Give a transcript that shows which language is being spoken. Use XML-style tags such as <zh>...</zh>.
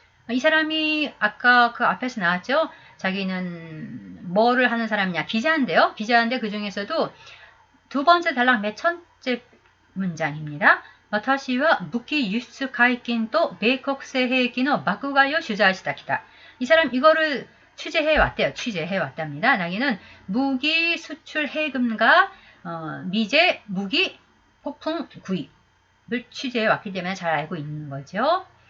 <ko>이 사람이 아까 그 앞에서 나왔죠? 자기는 뭐를 하는 사람이냐? 기자인데요. 기자인데 그 중에서도 두 번째 달랑 몇 천째 문장입니다.</ko> <ja>私は武器輸出解禁と米国製兵器の爆買いを取材したきた.</ja> <ko>이 사람 이거를 취재해왔답니다. 자기는 무기 수출 해금과 미제 무기 폭풍 구입을 취재해왔기 때문에 잘 알고 있는 거죠.</ko>